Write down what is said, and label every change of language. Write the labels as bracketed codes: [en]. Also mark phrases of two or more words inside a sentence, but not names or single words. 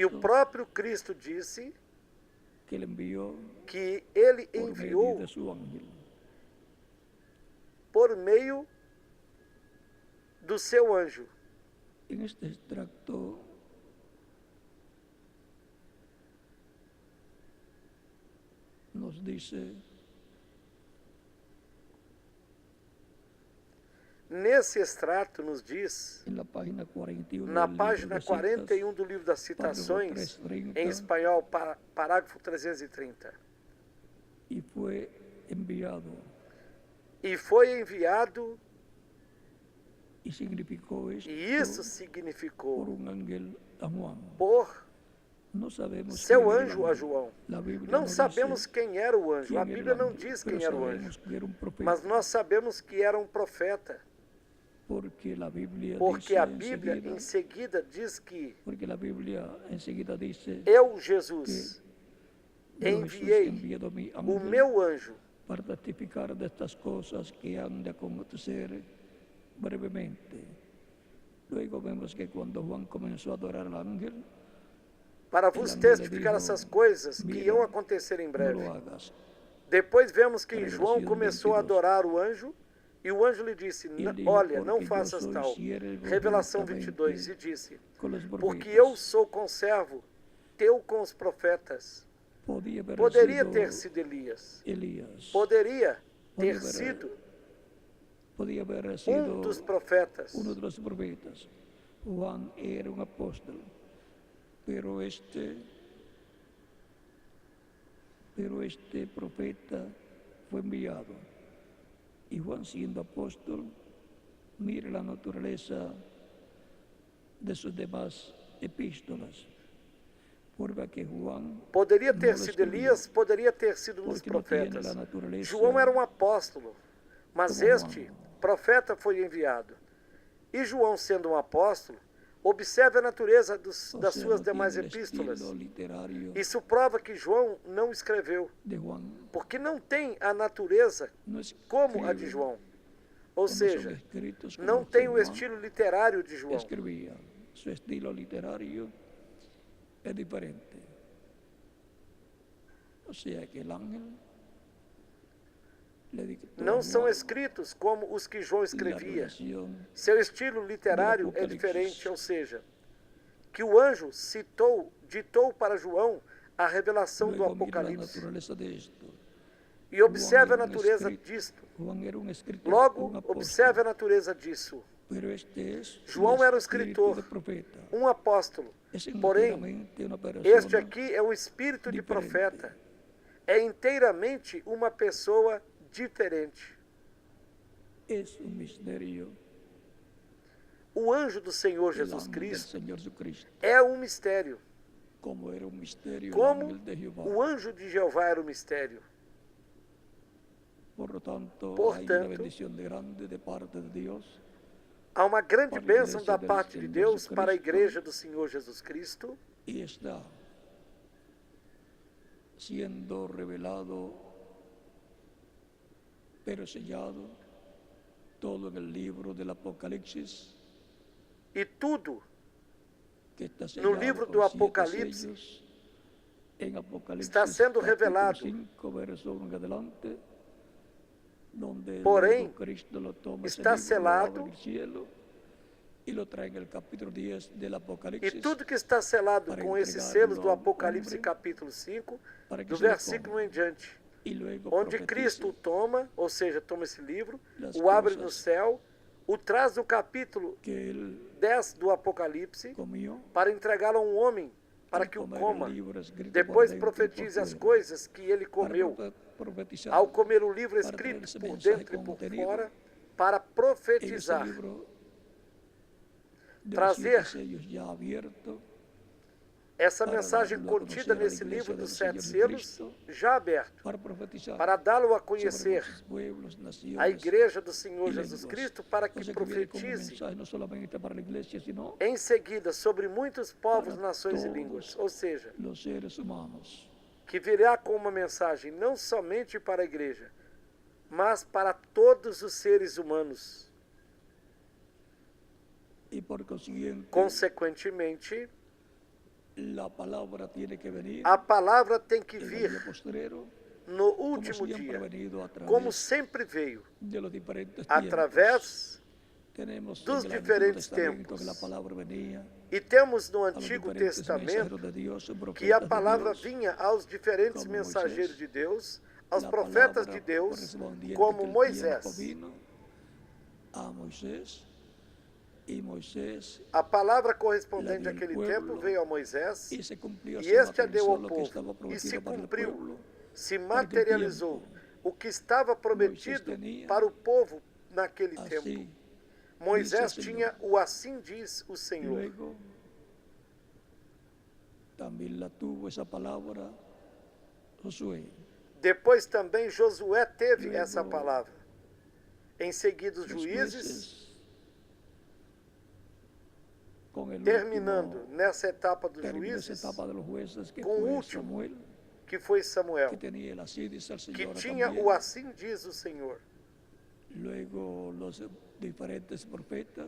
[pt] e o próprio Cristo disse [es] que le envió [pt] que ele [es] por medio [pt] enviou [es] de su ángel. [pt] por meio do seu anjo. [es] En este extracto nos dice [pt] Nesse extrato nos diz, [es] en la página 41 [pt] na [es] del libro [pt] página [es] de citas, [pt] 41 do livro das citações, [es] parágrafo 330, [pt] em espanhol, parágrafo 330. [es] y fue enviado [pt] E foi enviado, [es] y significó esto [pt] e isso [es] por [pt] significou [es] un ángel a Juan. [pt] por [es] No sabemos [pt] seu [es] quién era el [pt] anjo a [es] ángel. [pt] João. [es] La Biblia [pt] Não [es] no [pt] sabemos [es] dice [pt] quem era o anjo, [es] quién [pt] a [es] era el [pt] Bíblia não [es] ángel, [pt] diz [es] pero [pt] quem era o [es] sabemos [pt] anjo, [es] que era un profeta, [pt] mas nós sabemos que era um profeta, [es] porque la Biblia [pt] porque [es] dice [pt] a Bíblia [es] enseguida, [pt] em seguida diz que [es] porque la Biblia enseguida dice [pt] eu, Jesus, [es] yo, Jesús, [pt] enviei [es] he enviado a mi [pt] o [es] ángel [pt] meu anjo [es] para testificar de estas cosas que han de acontecer brevemente. Luego vemos que cuando Juan comenzó a adorar al ángel, [pt] para [es] el [pt] vos [es] ángel le [pt] testificar [es] dijo, [pt] essas coisas que [es] "Mira, [pt] iam acontecer em [es] no [pt] breve. [es] lo hagas. [pt] Depois vemos que [es] Revelación [pt] João começou a [es] 22. [pt] adorar o anjo e o anjo lhe disse, [es] Ele dijo, [pt] olha, não [es] "Porque yo [pt] faças [es] soy [pt] tal. [es] siervo [pt] Revelação [es] juntamente [pt] 22, e disse, [es] con los [pt] porque [es] profetas". [pt] eu sou conservo teu com os profetas. Poderia ter sido Elias. [es] Elías. [pt] Poderia ter [es] haber- [pt] sido [es] Podía haber sido [pt] dos profetas. [es] uno de los profetas. Juan era un apóstol, pero este profeta fue enviado. Y Juan, siendo apóstol, mire la naturaleza de sus demás epístolas. Prueba que Juan [pt] Poderia [es] no [pt] ter [es] lo [pt] sido [es] escribió, [pt] Elias, poderia ter sido um dos [es] porque no tiene [pt] profetas. [es] la naturaleza [pt] João era um apóstolo, mas [es] como [pt] este [es] Juan. [pt] profeta foi enviado. E João, sendo um apóstolo, observe a natureza [es] O [pt] das [es] sea, [pt] suas [es] no [pt] demais [es] tiene el [pt] epístolas. [es] estilo literario [pt] Isso prova que João não escreveu, [es] de Juan. [pt] porque não tem a natureza [es] No [pt] como a [es] escribe, [pt] de João. Ou [es] no son [pt] seja, [es] escritos como [pt] não [es] que [pt] tem o [es] Juan [pt] estilo literário de João. [es] escribía. Su estilo literario es diferente. O sea que el ángel le dictó a [pt] Não são [es] Juan [pt] escritos como os que João [es] la [pt] escrevia. [es] revelación [pt] Seu estilo literário é Apocalipse. diferente, ou seja, que o anjo ditou para João a revelação do [es] Luego mira la [pt] Apocalipse. [es] naturaleza de esto. [pt] E observe a [es] Juan era um [pt] natureza [es] escrito- [pt] disto. [es] Juan era un escritor, [pt] Logo, [es] un apóstol, [pt] observe a natureza disso. [es] Pero este es [pt] João era um [es] espíritu [pt] escritor, [es] de profeta. [pt] um apóstolo. [es] Es [pt] Porém, [es] enteramente una [pt] este [es] persona [pt] aqui é um espírito de [es] diferente. [pt] profeta. É inteiramente uma pessoa diferente. [es] Es un misterio. [pt] O anjo do Senhor [es] El [pt] Jesus [es] ángel del [pt] Cristo [es] Señor Jesucristo, [pt] é um mistério. [es] como era un misterio el [pt] Como [es] ángel de Jehová. [pt] o anjo de Jeová era um mistério. [es] Por lo tanto, hay una [pt] Portanto, [es] bendición de grande de parte de Dios [pt] há uma grande para a bênção igreja da [es] del [pt] parte de [es] Señor [pt] Deus para a [es] Jesucristo. [pt] igreja do Senhor Jesus Cristo [es] y está siendo revelado, pero sellado, todo en el libro del Apocalipsis, [pt] e tudo [es] que está [pt] no [es] sellado [pt] livro [es] con [pt] do [es] 7 [pt] Apocalipse [es] sellos, en Apocalipsis [pt] está sendo [es] capítulo [pt] revelado. [es] 5, verso 1 en adelante, donde [pt] Porém, [es] luego Cristo lo toma ese [pt] está [es] libro, lo [pt] selado. [es] abre el cielo y lo trae en el capítulo 10 del [pt] E [es] Apocalipsis [pt] tudo que está selado para com esses entregá-lo selos do ao Apocalipse homem, capítulo 5, para que do [es] se lo [pt] versículo [es] coma [pt] em diante, [es] y luego [pt] onde [es] profetice [pt] Cristo toma, ou seja, toma esse livro, [es] Las [pt] o abre [es] cosas [pt] no céu, o traz no capítulo [es] que él [pt] 10 do Apocalipse [es] comió, [pt] para entregá-lo a um homem, para [es] al [pt] que o [es] comer [pt] coma. [es] el libro escrito por [pt] Depois [es] dentro y por [pt] profetize as [es] fuera, [pt] coisas que ele [es] para [pt] comeu [es] profetizar. [pt] ao comer o livro [es] para [pt] escrito [es] traer esse [pt] por [es] mensaje [pt] dentro e por [es] contenido [pt] fora, para [es] En ese [pt] profetizar, [es] libro de los [pt] trazer [es] 7 sellos ya abierto, [pt] essa [es] para [pt] mensagem [es] darlo a [pt] contida [es] conocer a la [pt] nesse [es] iglesia [pt] livro [es] del [pt] dos 7 [es] Señor [pt] selos, [es] Jesucristo, [pt] já aberto, [es] para profetizar [pt] para dá-lo a [es] sobre [pt] conhecer [es] muchos pueblos, naciones, [pt] a igreja do Senhor [es] y [pt] Jesus [es] lenguas. [pt] Cristo, para que [es] O sea, que viene como un [pt] profetize [es] mensaje no solamente para la iglesia, sino [pt] em seguida sobre muitos povos, [es] para [pt] nações e [es] todos [pt] línguas. Ou seja, [es] los seres humanos. [pt] que virá com uma mensagem não somente para a igreja, mas para todos os seres humanos. [es] Y por consiguiente, [pt] Consequentemente, [es] la palabra tiene que venir [pt] a palavra tem que [es] en el [pt] vir [es] día postrero, [pt] no [es] como [pt] último [es] siempre ha [pt] dia, [es] venido a través [pt] como sempre veio, [es] de los diferentes tiempos. [pt] através [es] Tenemos [pt] dos [es] en el Antiguo [pt] diferentes [es] Testamento [pt] tempos. [es] que la palabra venía [pt] E temos no [es] a los [pt] Antigo [es] diferentes mensajeros [pt] Testamento [es] de Dios, [pt] que a [es] profetas de [pt] palavra [es] Dios, [pt] vinha aos diferentes [es] como [pt] mensageiros [es] Moisés. [pt] de Deus, aos [es] La [pt] profetas [es] palabra [pt] de Deus, [es] correspondiente [pt] como [es] que el tiempo [pt] Moisés. [es] vino a Moisés, y Moisés, [pt] A palavra correspondente [es] La dio al [pt] àquele [es] pueblo, [pt] tempo veio a Moisés, [es] y se cumplió, [pt] e [es] se [pt] este a deu ao [es] materializó lo que estaba [pt] povo, e se [es] prometido para el [pt] cumpriu, [es] pueblo. [pt] se para aquele materializou tempo. o que estava prometido tinha para o povo naquele tempo. [es] Así, [pt] Moisés [es] dice el [pt] tinha [es] Señor. [pt] o assim diz o [es] Y [pt] Senhor. [es] luego también la tuvo esa palabra Josué. [pt] Depois também Josué teve [es] Luego, [pt] essa palavra. Em seguida, os [es] Los [pt] juízes, [es] jueces, con el [pt] terminando [es] último [pt] nessa etapa dos [es] término, esa [pt] juízes, [es] etapa de los jueces, que [pt] com o [es] fue [pt] último, [es] Samuel, [pt] que foi [es] que [pt] Samuel, [es] tenía el así dice el [pt] que [es] Señor [pt] tinha [es] también. [pt] o assim diz o Senhor. [es] Luego los diferentes profetas